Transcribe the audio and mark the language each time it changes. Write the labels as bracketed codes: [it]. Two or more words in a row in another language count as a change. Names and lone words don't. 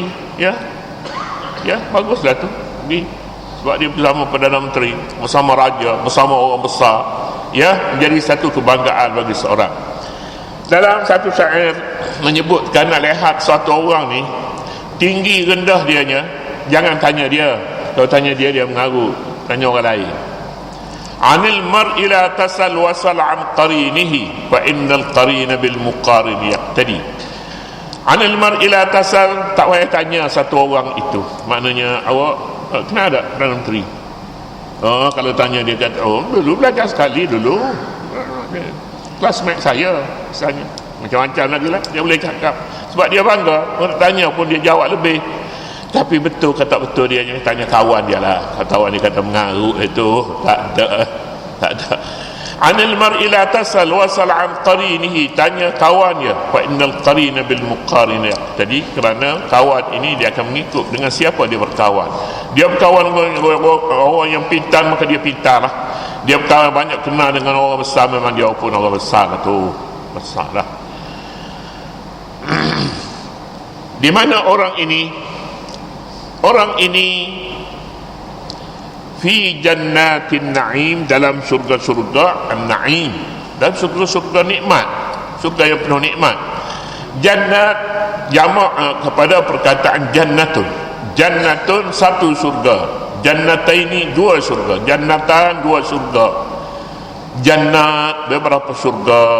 [ms] Ya, baguslah tu pergi, sebab dia bersama Perdana Menteri, bersama raja, bersama orang besar. Ya, menjadi satu kebanggaan bagi seorang. Dalam satu syair menyebutkan, nak lihat suatu orang ni tinggi rendah dianya, jangan tanya dia. Kalau tanya dia, dia mengaku, tanya orang lain. [ar] عن المرء لا تسأل وسل عن قرينه فإن القرين بالمقارن يقتدي. عن المرء لا تسأل, [ms] tak payah tanya satu orang itu. Maknanya awak kena ada Perdana Menteri. Kalau tanya dia kata, dulu belajar sekali dulu, classmate saya misalnya, macam-macam lagi lah dia boleh cakap, sebab dia bangga. Orang tanya pun dia jawab lebih. Tapi betul kata betul dia tanya kawan dia lah. Kawan dia kata mengarut itu, tak ada. [ar] عن المرء لا تسأل وسل عن قرينه, [ms] tanya kawan dia. [ar] فإن القرين بالمقارن. [ms] Jadi kerana kawan ini dia akan mengikut dengan siapa dia berkawan. Dia berkawan dengan orang yang pintar, maka dia pintar lah. Dia berkawan banyak kenal dengan orang besar, memang dia pun orang besar lah tu, besar lah. Di mana orang ini [ar] في جنات النعيم, [ms] dalam surga-surga an-na'im, dalam surga-surga nikmat, surga yang penuh nikmat. Jannat jamak kepada perkataan jannatun satu surga, jannataini dua surga, jannatan dua surga, jannat beberapa surga.